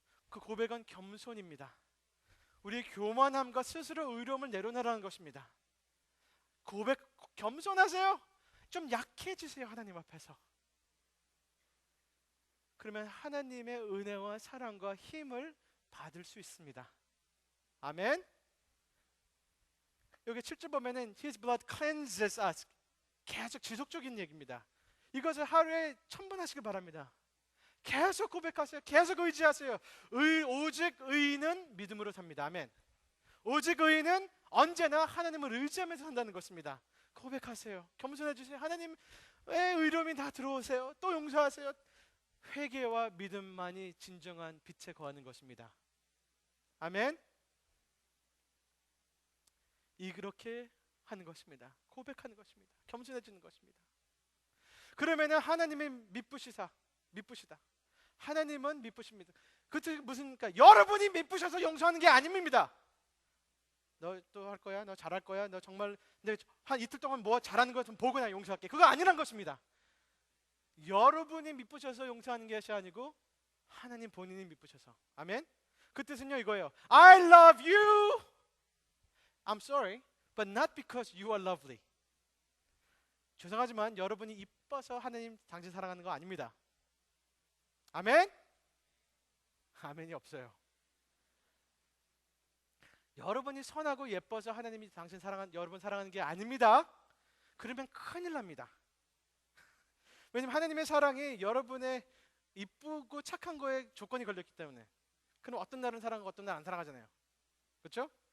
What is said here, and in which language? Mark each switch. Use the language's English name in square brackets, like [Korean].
[Korean] 그 고백은 겸손입니다. 우리의 교만함과 스스로 의로움을 내려놓으라는 것입니다. 고백, 겸손하세요. 좀 약해지세요, 하나님 앞에서. 그러면 하나님의 은혜와 사랑과 힘을 받을 수 있습니다. 아멘. 여기 7절 보면은 [English] His blood cleanses us. [Korean] 계속 지속적인 얘기입니다. 이것을 하루에 1000번 하시길 바랍니다. 계속 고백하세요. 계속 의지하세요. 오직 의인은 믿음으로 삽니다. 아멘. 오직 의인은 언제나 하나님을 의지하면서 산다는 것입니다. 고백하세요. 겸손해주세요. 하나님, 왜 의로움이 다 들어오세요? 또 용서하세요. 회개와 믿음만이 진정한 빛에 거하는 것입니다. 아멘. 이렇게 하는 것입니다. 고백하는 것입니다. 겸손해지는 것입니다. 그러면은 하나님이 미쁘시다. 하나님은 미쁘십니다. 그때 무슨니까 여러분이 미쁘셔서 용서하는 게 아닙니다. 너 또 할 거야? 너 잘할 거야? 너 정말 한 이틀 동안 뭐 잘하는 거 좀 보고 나 용서할게. 그거 아니란 것입니다. 여러분이 미쁘셔서 용서하는 것이 아니고 하나님 본인이 미쁘셔서. 아멘. 그 뜻은요 이거예요. [English] I love you. I'm sorry, but not because you are lovely. [Korean] 죄송하지만 여러분이 이뻐서 하나님 당신 사랑하는 거 아닙니다. 아멘? 아멘이 없어요. 여러분이 선하고 예뻐서 하나님이 당신 여러분 사랑하는 게 아닙니다. 그러면 큰일 납니다. 왜냐면 하나님의 사랑이 여러분의 이쁘고 착한 거에 조건이 걸렸기 때문에. 그럼 어떤 날은 사랑하고 어떤 날 안 사랑하잖아요. 그렇죠?